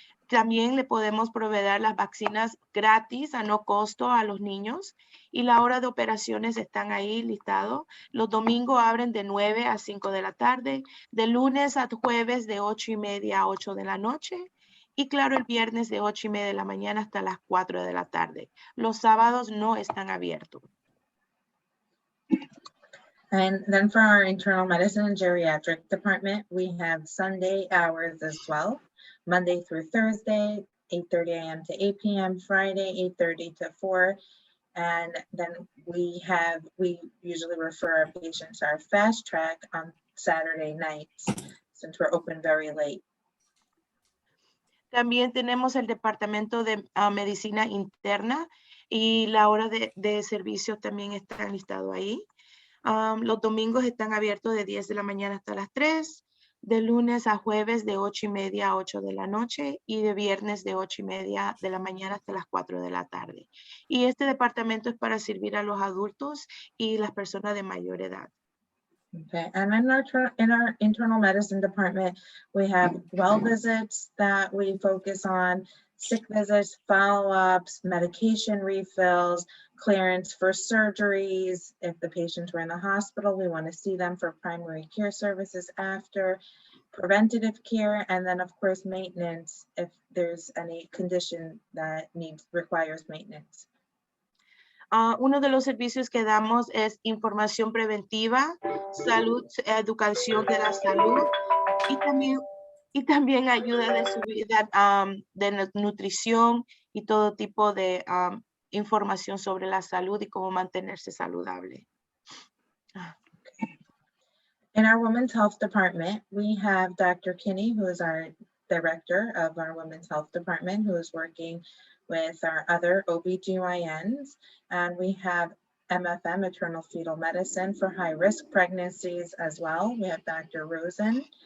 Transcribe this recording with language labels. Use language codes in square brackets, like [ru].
[es] También le podemos proveer las vacunas gratis a no costo a los niños, y la hora de operaciones están ahí listado. Los domingos abren de 9 a 5 de la tarde, de lunes a jueves de 8:30 a 8 de la noche, y claro, el viernes de 8:30 de la mañana hasta las 4 de la tarde. Los sábados no están abiertos. [en] And then for our internal medicine and geriatric department, we have Sunday hours as well, Monday through Thursday, 8:30 a.m. to 8 p.m., Friday, 8:30 to 4. And then we usually refer our patients to our fast track on Saturday nights, since we're open very late. [es] También tenemos el departamento de medicina interna, y la hora de servicio también está listado ahí. Los domingos están abiertos de 10 de la mañana hasta las 3, de lunes a jueves de 8:30 a 8 de la noche, y de viernes de 8:30 de la mañana hasta las 4 de la tarde. Y este departamento es para servir a los adultos y las personas de mayor edad. [en] Okay, and in our internal medicine department, we have well visits that we focus on, sick visits, follow-ups, medication refills, clearance for surgeries. If the patients were in the hospital, we want to see them for primary care services after, preventative care, and then of course maintenance if there's any condition that requires maintenance. [es] Uno de los servicios que damos es información preventiva, salud, educación de la salud, y también ayuda de seguridad, de nutrición y todo tipo de información sobre la salud y cómo mantenerse saludable. [en] In our women's health department, we have Dr. Kinney, who is our director of our women's health department, who is working with our other OBGYNs. And we have MFM, maternal fetal medicine, for high risk pregnancies as well. We have Dr. Rosen.